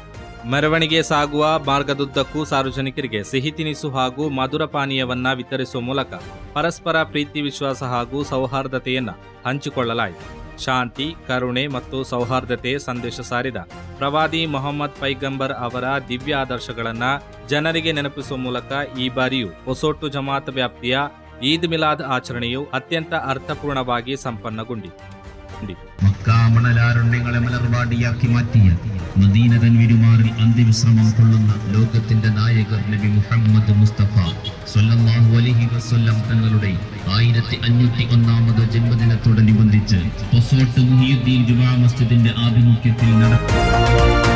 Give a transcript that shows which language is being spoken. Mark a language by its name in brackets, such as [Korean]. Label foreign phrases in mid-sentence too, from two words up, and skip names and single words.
[Kannada] ಮೆರವಣಿಗೆ ಸಾಗುವ ಮಾರ್ಗದುದ್ದಕ್ಕೂ ಸಾರ್ವಜನಿಕರಿಗೆ ಸಿಹಿ ತಿನಿಸು ಹಾಗೂ ಮಧುರ ಪಾನೀಯವನ್ನ ವಿತರಿಸುವ ಮೂಲಕ ಪರಸ್ಪರ ಪ್ರೀತಿ, ವಿಶ್ವಾಸ ಹಾಗೂ ಸೌಹಾರ್ದತೆಯನ್ನು ಹಂಚಿಕೊಳ್ಳಲಾಯಿತು. ಶಾಂತಿ, ಕರುಣೆ ಮತ್ತು ಸೌಹಾರ್ದತೆ ಸಂದೇಶ ಸಾರಿದ ಪ್ರವಾದಿ ಮೊಹಮ್ಮದ್ ಪೈಗಂಬರ್ ಅವರ ದಿವ್ಯ ಆದರ್ಶಗಳನ್ನು ಜನರಿಗೆ ನೆನಪಿಸುವ ಮೂಲಕ ಈ ಬಾರಿಯೂ ಹೊಸೋಟು ಜಮಾತ್ ವ್ಯಾಪ್ತಿಯ ಈದ್ ಮಿಲಾದ್ ಆಚರಣೆಯು ಅತ್ಯಂತ ಅರ್ಥಪೂರ್ಣವಾಗಿ ಸಂಪನ್ನಗೊಂಡಿತು. [Malayalam] മക്കാമണലാരണ്യങ്ങളെ മലർവാടിയാക്കി മാറ്റിയ മദീന തൻവിരുമാറിൽ അന്ത്യവിശ്രമം കൊള്ളുന്ന ലോകത്തിന്റെ നായകർ നബി മുഹമ്മദ് മുസ്തഫ [Arabic] صلى الله عليه وسلم [Malayalam] തങ്ങളുടെ 1501ാമത് ജന്മദിനത്തോടനുബന്ധിച്ച് പൊസോട്ട് മുഹിയുദ്ദീൻ ജുമാ മസ്ജിദിന്റെ ആഭിമുഖ്യത്തിൽ നടക്കും